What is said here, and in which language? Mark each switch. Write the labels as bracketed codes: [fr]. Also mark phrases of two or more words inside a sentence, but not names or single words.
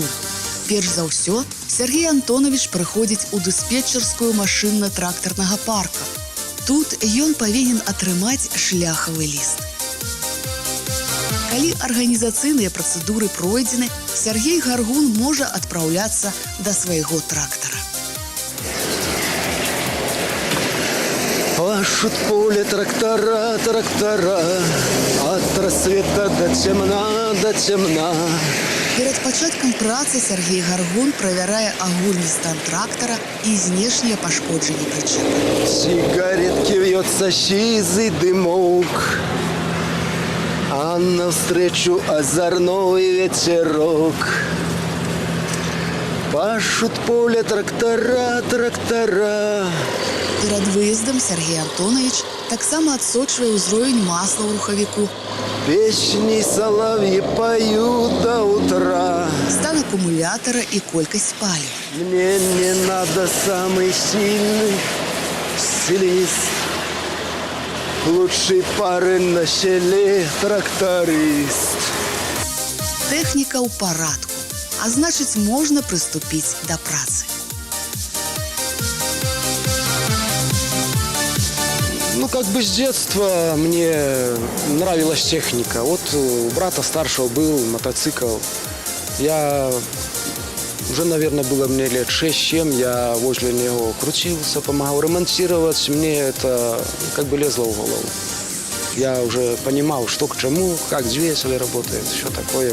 [be] Перш за ўсё, Сергей Антонович прыходзіць у дыспетчарскую машынна-трактарнага парка. Тут ён павінен атрымаць шляхавы ліст. Калі арганізацыйныя працэдуры пройдзены, Сергей Гаргун можа адпраўляцца да свайго трактара. [ru] Пашут поле трактора, трактора, от рассвета до темна, до темна. [be] Перад пачаткам працы Сергей Гаргун правярае агульны стан трактара і знешнія пашкоджанні прычэпа. [ru] Сигаретки вьется сизый дымок, а навстречу озорной ветерок. Пашут поле трактора, трактора. [be] Перад выездам Сергей Антонович таксама адсочвае ўзровень масла ў рухавіку. [ru] Песни соловьи поют до утра. [be] Стан акумулятора і колькасць паліва. [ru] Мне не надо самый сильный стилист. Лучшей пары на селе тракторист. [be] Тэхніка ў парадку, а значыць, можна прыступіць да працы. [ru] Ну, как бы с детства мне нравилась техника. Вот у брата старшего был мотоцикл. Я уже, наверное, было мне лет 6-7, я возле него крутился, помогал ремонтировать. Мне это как бы лезло в голову. Я уже понимал, что к чему, как двигатель работает, что такое.